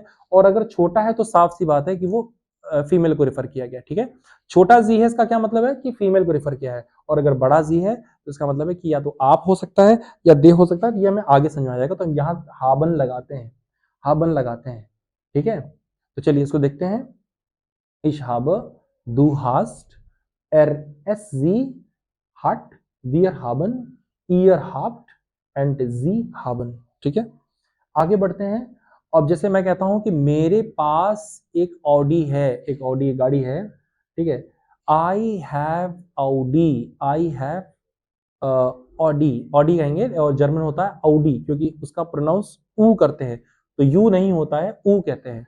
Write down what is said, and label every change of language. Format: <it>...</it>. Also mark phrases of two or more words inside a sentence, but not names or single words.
<hi>और अगर छोटा है तो साफ सी बात है कि वो फीमेल को रेफर किया गया, ठीक है। छोटा जी है इसका क्या मतलब है कि फीमेल को रेफर किया है, और अगर बड़ा जी है तो इसका मतलब है कि या तो आप हो सकता है या दे हो सकता है, ये हमें आगे समझ में आ जाएगा। तो हम यहाँ हाबन लगाते हैं, हाबन लगाते हैं, ठीक है। तो चलिए इसको देखते हैं,</hi> <de>ich habe, du hast, er, es, sie hat, wir haben, ihr habt and sie haben,</de> <hi>ठीक है। आगे बढ़ते हैं। अब जैसे मैं कहता हूं कि मेरे पास एक ऑडी है, एक ऑडी गाड़ी है, ठीक है।</hi> <en>I have Audi, I have Audi,</en> <hi>ऑडी कहेंगे, और जर्मन होता है ऑडी, क्योंकि उसका प्रोनाउंस ऊ करते हैं, तो यू नहीं होता है, ऊ कहते हैं।</hi>